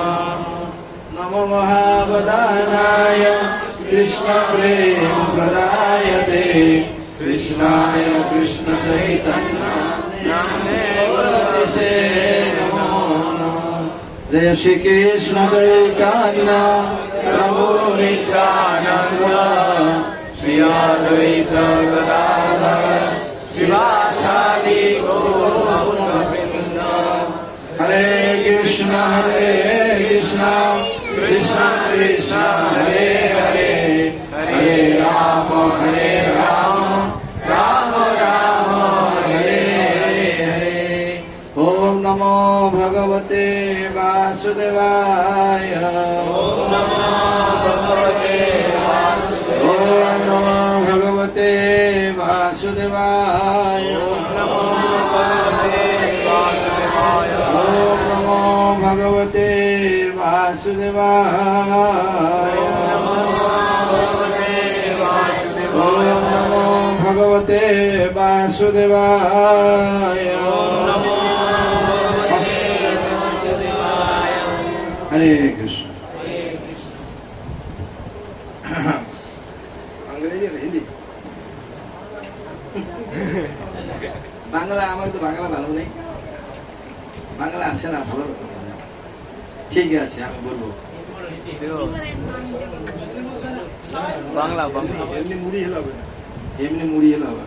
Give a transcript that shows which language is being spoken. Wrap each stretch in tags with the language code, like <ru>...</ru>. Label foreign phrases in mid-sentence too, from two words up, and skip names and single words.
<sa>नमो महावदानाय कृष्णप्रेमप्रदायते कृष्णाय कृष्णचैतन्यनाम्ने नमो नमः। जय श्री कृष्ण चैतन्य प्रभु नित्यानंद श्री अद्वैत गदाधर शिवासादि गौरवृंद। हरे कृष्ण कृष्ण कृष्ण हरे हरे हरे राम राम राम हरे हरे। ओम नमो भगवते वासुदेवाय। ओम नमो भगवते वासुदेवाय। ओम नमो भगवते वासुदेवाय। ओम नमो भगवते वासुदेवाय। हरे कृष्ण।</sa> <hi>अंग्रेजी ना हिंदी?</hi> <bn>বাংলা আমার তো বাংলা ভালো নেই, বাংলা আসে না ভালো। ঠিক আছে আমি বলবো বাংলা। এমনি মুড়ি হলে হবে না, এমনি মুড়ি হলে হবে না।</bn>